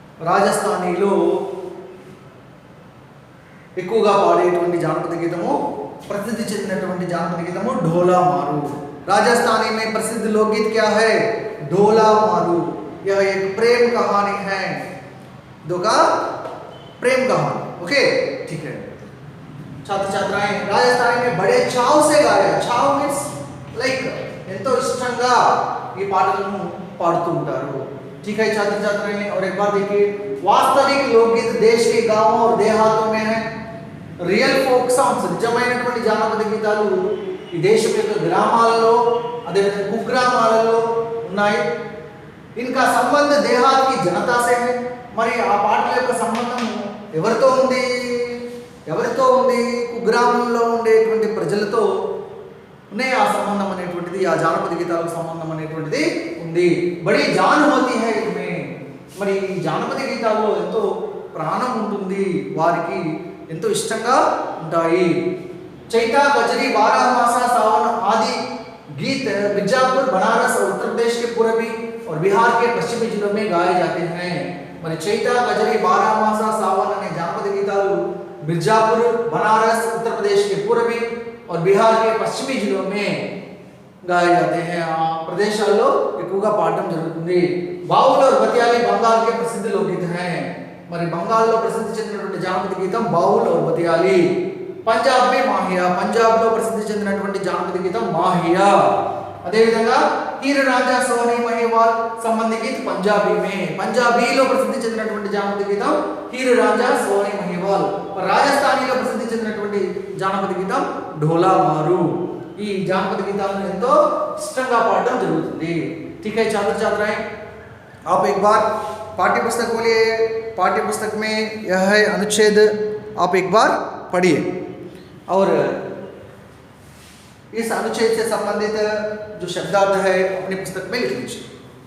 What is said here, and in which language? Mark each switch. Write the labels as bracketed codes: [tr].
[te] రాజస్థానీలో ఎక్కువగా పాడేటువంటి జానపద గీతము, ప్రసిద్ధి చెందినటువంటి జానపద గీతము ढोला मारू. [hi] राजस्थानी में प्रसिद्ध लोकगीत क्या है? ढोला मारू. यह एक प्रेम कहानी है. दो का प्रेम कहानी. ओके, ठीक है. छात्र छात्राएं राजस्थानी में बड़े चाव से गाया. चाव मीन्स [te] లైక్ ఎంతో ఇష్టంగా ఈ పాటలను పాడుతూ ఉంటారు. [hi] ठीक है छात्र छात्राएं, और एक बार देखिए वास्तविक लोकगीत देश के गांवों और देहातों में है. [te] రియల్ ఫోక్ సాంగ్స్ నిజమైనటువంటి జానపద గీతాలు ఈ దేశం యొక్క గ్రామాలలో, అదేవిధంగా కుగ్రామాలలో ఉన్నాయి. [hi] ఇన్కా సంబంధ దేహాత్ కి జనతా సే హై. [te] మరి ఆ పాటల యొక్క సంబంధం ఎవరితో ఉంది? కుగ్రామంలో ఉండేటువంటి ప్రజలతో ఉన్నాయి ఆ సంబంధం అనేటువంటిది, ఆ జానపద గీతాలకు సంబంధం అనేటువంటిది ఉంది. [hi] బడి జాన్ హోతీ హై ఇన్మే. [te] మరి ఈ జానపద గీతాల్లో ఎంతో ప్రాణం ఉంటుంది, వారికి ఎంతో ఇష్టంగా ఉంటాయి. [hi] चैता, कजरी, बारहमासा, सावन आदि गीत मिर्जापुर, बनारस और उत्तर प्रदेश के पूर्वी और बिहार के पश्चिमी जिलों में गाए जाते हैं. [te] మరి చైతా, కజరి, బారహమాసా, సావన్ అనే జానపద గీతాలు [hi] मिर्जापुर, बनारस, उत्तर प्रदेश के पूर्वी और बिहार के पश्चिमी जिलों में गाए जाते हैं. [te] ఆ ప్రదేశాల్లో ఎక్కువగా పాడడం జరుగుతుంది. [hi] బావుల్ और बतियाली बंगाल के प्रसिद्ध लोकगीत हैं. [te] మరి బంగాల్లో ప్రసిద్ధి చెందినటువంటి జానపద గీతం బావుల్ और बतियाली. [hi] पंजाब में माहिया, पंजाब [te] లో ప్రసిద్ధి చెందినటువంటి జానపద గీతం మాహియా. అదే విధంగా हीर रांझा सोहनी महिवाल [hi] సంబంధి గీత్ పంజాబీ మే, [te] పంజాబీలో ప్రసిద్ధి చెందినటువంటి జానపద గీతం हीर रांझा सोहनी महिवाल. రాజస్థానీలో ప్రసిద్ధి చెందినటువంటి జానపద గీతం ढोला मारू. ఈ జానపద గీతాలను ఎంతో ఇష్టంగా పాడడం జరుగుతుంది. [hi] ठीक है छात्र छात्राएं, आप एक बार पाठ्य पुस्तक बोलिए. पाठ्य पुस्तक में यह है अनुच्छेद, आप एक बार पढ़िए. और इस अनुच्छेद से संबंधित जो शब्दार्थ है अपनी पुस्तक में लिख लीजिए।